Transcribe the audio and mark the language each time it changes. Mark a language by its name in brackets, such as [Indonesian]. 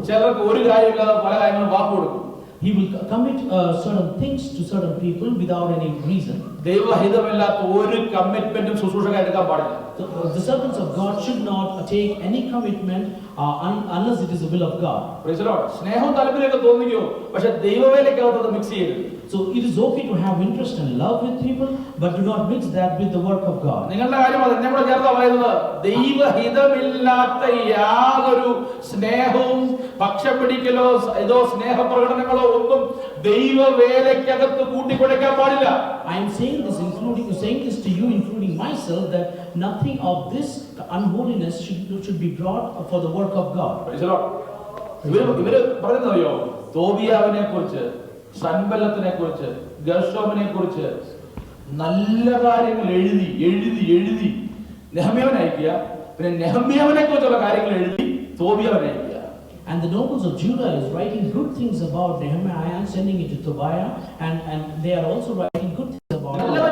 [Malayalam] ചിലർക്ക് ഒരു കാര്യമില്ലാതെ പല കാര്യങ്ങളും വാക്ക് കൊടുക്കും. [English] He will commit certain things to certain people without any reason. [Malayalam] ദൈവഹിതമില്ലാത്ത ഒരു കമ്മിറ്റ്മെന്റും ശുശ്രൂഷകൻ എടുക്കാൻ പാടില്ല. [English] The servants of God should not take any commitment unless it is the will of God. Praise the Lord. [Malayalam] സ്നേഹവും താല്പര്യമൊക്കെ തോന്നിക്കോ, പക്ഷെ ദൈവവേലയ്ക്കകത്ത് മിക്സ് ചെയ്യരുത്. [English] So it is okay to have interest and love with people, but do not mix that with the work of God. [Malayalam] നിങ്ങളുടെ കാര്യം അത് എന്നെ കൂടെ ചേർത്താ പറയുന്നത്, ദൈവഹിതമില്ലാത്ത യാതൊരു സ്നേഹവും പക്ഷം പിടിക്കലോ ഇതോ സ്നേഹപ്രകടനങ്ങളോ ഒന്നും ദൈവവേലയ്ക്കകത്ത് കൂട്ടിക്കുഴയ്ക്കാൻ പാടില്ല. [English] I am saying this to you, including myself, that nothing of this unholiness should be brought for the work of God. Praise the Lord. [Malayalam] ഇവര് പറയുന്നതോ തോബിയാവിനെ കുറിച്ച്, സൻബല്ലത്തിനെ കുറിച്ച്, ഗർശോമിനെ കുറിച്ച് നല്ല കാര്യങ്ങൾ എഴുതി എഴുതി എഴുതി നെഹമ്യാവിനെ അയക്കുക, പിന്നെ നെഹമ്യാവിനെ കുറിച്ചുള്ള കാര്യങ്ങൾ എഴുതി തോബിയാവിനെ അയക്കുക. [English] And the nobles of Judah is writing good things about Nehemiah and sending it to Tobiah, and they are also writing good things about him.